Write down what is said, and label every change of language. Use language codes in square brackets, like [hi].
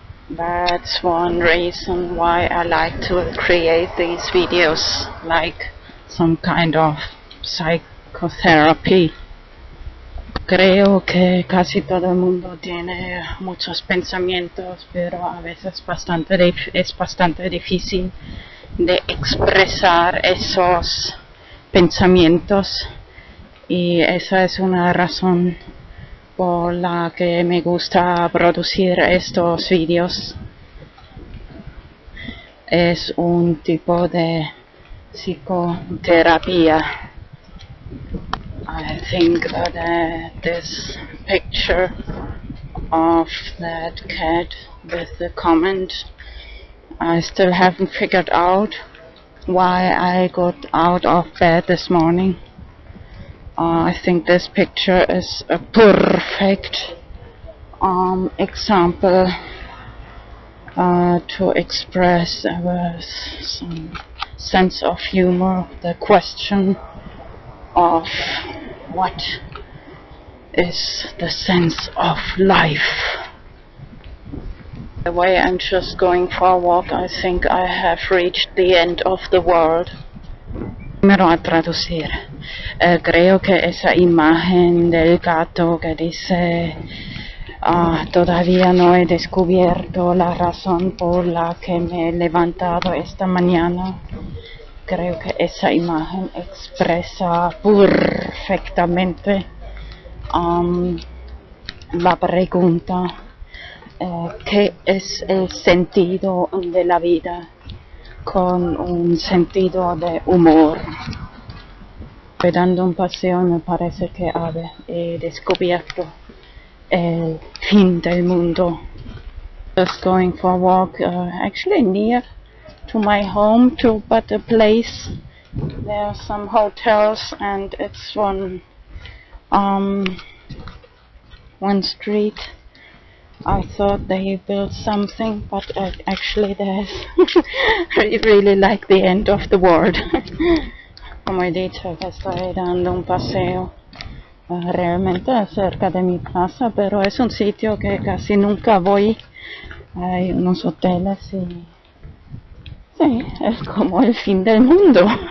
[en] That's one reason why I like to create these videos, like some kind of psychotherapy. [es] Creo que casi todo el mundo tiene muchos pensamientos, pero a veces es bastante difícil de expresar esos pensamientos, y esa es una razón por la que me gusta producir estos vídeos. Es un tipo de psicoterapia. [en] I think that this picture of that cat with the comment, I still haven't figured out why I got out of bed this morning. I think this picture is a perfect example to express some sense of humor, the question of what is the sense of life. The way I'm just going for a walk, I think I have reached the end of the world. [es] Primero a traducir. Creo que esa imagen del gato que dice todavía no he descubierto la razón por la que me he levantado esta mañana. Creo que esa imagen expresa perfectamente la pregunta ¿qué es el sentido de la vida? Con un sentido de humor. Dando un paseo me parece que he descubierto el fin del mundo. [en] Just going for a walk, actually near to my home, but a place. There are some hotels, and it's one street. I thought they built something, but actually there's really like the end of the world. [es] Como he dicho, que estoy dando un paseo realmente cerca de mi casa, pero es un sitio que casi nunca voy. Hay unos hoteles y sí, es como el fin del mundo.